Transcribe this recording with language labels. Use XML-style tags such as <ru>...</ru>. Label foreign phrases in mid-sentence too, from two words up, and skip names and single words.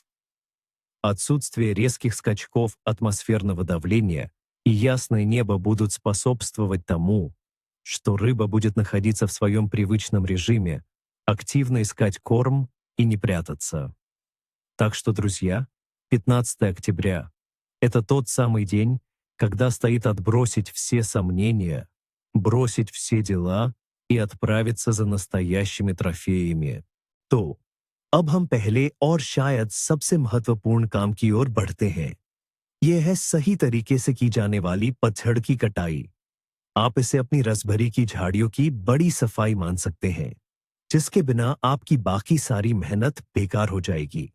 <ru>Отсутствие резких скачков атмосферного давления и ясное небо будут способствовать тому, что рыба будет находиться в своем привычном режиме, активно искать корм и не прятаться. Так что, друзья, 15 октября — это тот самый день, когда стоит отбросить все сомнения, бросить все дела и отправиться за настоящими трофеями.</ru> <hi>तो अब हम पहले और शायद सबसे महत्वपूर्ण काम की ओर बढ़ते हैं। यह है सही तरीके से की जाने वाली पतझड़ की कटाई। आप इसे अपनी रसभरी की झाड़ियों की बड़ी सफाई मान सकते हैं, जिसके बिना आपकी बाकी सारी मेहनत बेकार हो जाएगी।</hi>